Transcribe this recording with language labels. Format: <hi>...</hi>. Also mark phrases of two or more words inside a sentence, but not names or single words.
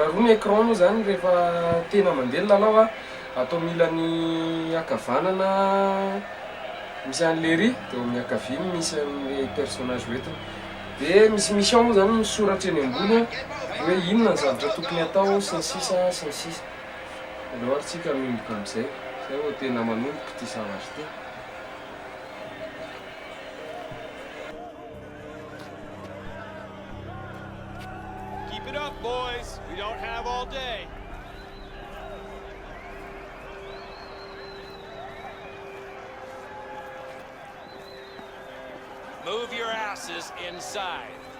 <mg>roa ny écran moa zany rehefa tena mandeha ny lalao atao milan'ny akavanana misy an'le ry de amin'ny akavia misy an'le personnage hoentina. De misy mission moa zany misoratra eny ambony hoe inona ny zavatra tokony atao sy ny sisa sy ny sisa. Aleo ary tsika miomboka am'izay, zay vao tena manomboka ty zavatra ty.</mg> <en>Keep it up, boys. We don't have all day. Move your asses inside.</en>